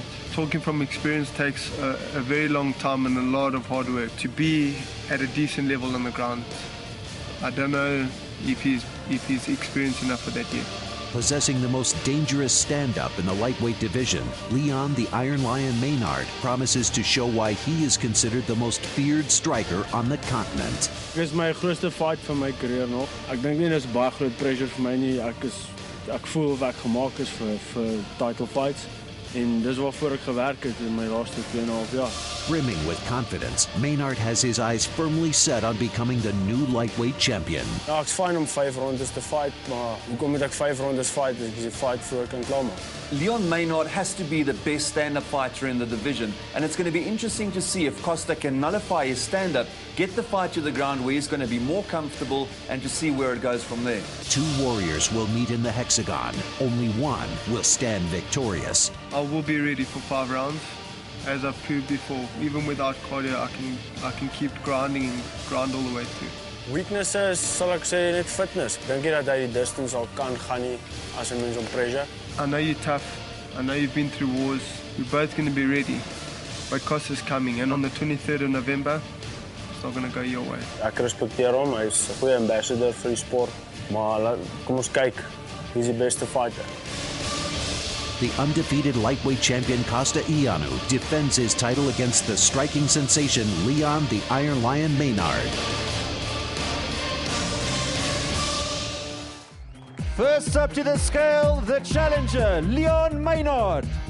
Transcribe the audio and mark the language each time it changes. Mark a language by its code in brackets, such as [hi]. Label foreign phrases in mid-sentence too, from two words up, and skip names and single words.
[en] Talking from experience takes a very long time and a lot of hard work to be at a decent level on the ground. I don't know if he's experienced enough for that yet. Possessing the most dangerous stand-up in the lightweight division, Leon the Iron Lion Maynard promises to show why he is considered the most feared striker on the continent. [af] Dit is my grootste fight van my carrière nog. Ek dink nie dis baie groot pressure vir my nie. Ek voel of ek gemaak is vir [en] title fights. [af] En dis waarvoor ek gewerk het in my laaste 2.5 jaar. [en] Brimming with confidence, Maynard has his eyes firmly set on becoming the new lightweight champion. [af] Ja, ek's fyn om 5 rondes te fight, maar hoekom moet ek 5 rondes fight as ek die fight voor kan klaarmaak? [en] Leon Maynard has to be the best stand-up fighter in the division, and it's going to be interesting to see if Costa can nullify his stand-up, get the fight to the ground where he's going to be more comfortable, and to see where it goes from there. 2 warriors will meet in the hexagon. Only one will stand victorious. I will be ready for 5 rounds. As I've proved before, even without cardio, I can keep grinding and grind all the way through. Weaknesses, [af] sal ek sê net fitness. Dink jy dat hy die distance al kan gaan nie as 'n mens om pressure? [en] I know you're tough. I know you've been through wars. We're both going to be ready. But Costa's coming, and on the 23rd of November, it's not going to go your way. [af] Ek respekteer hom. Hy's 'n goeie ambassador vir die sport. Maar kom ons kyk. Who's die beste fighter? [en] The undefeated lightweight champion Costa defends his title against the striking sensation Leon the Iron Lion Maynard. First up to the scale, the challenger, Leon Maynard.